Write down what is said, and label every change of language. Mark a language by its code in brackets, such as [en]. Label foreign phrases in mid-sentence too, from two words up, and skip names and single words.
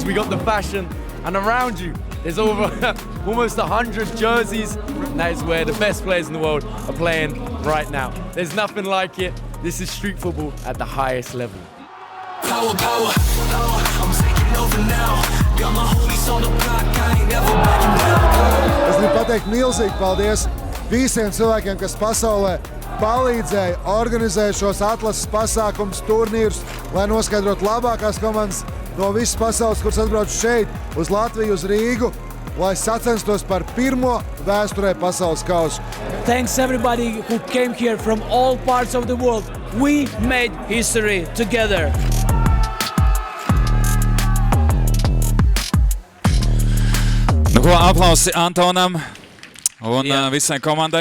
[en] We got the fashion, and around you, there's over almost 100 jerseys. That is where the best players in the world are playing right now. There's nothing like it. This is street football at the highest level. Power, power, power, I'm taking over now. Got my homies on the block, I ain't never backing down. [lv] Es gribu pateikt milzīgi paldies visiem cilvēkiem, kas pasaulē palīdzēja organizēt šos atlases pasākumus, turnīrus, lai noskaidrotu labākās komandas no visas pasaules, kuras atbrauc šeit, uz Latviju, uz Rīgu, lai sacenstos par pirmo vēsturē pasaules kausu. [en] Thanks everybody who came here from all parts of the world. We made history together. [lv] Nu ko, aplausi Antonam un visai komandai.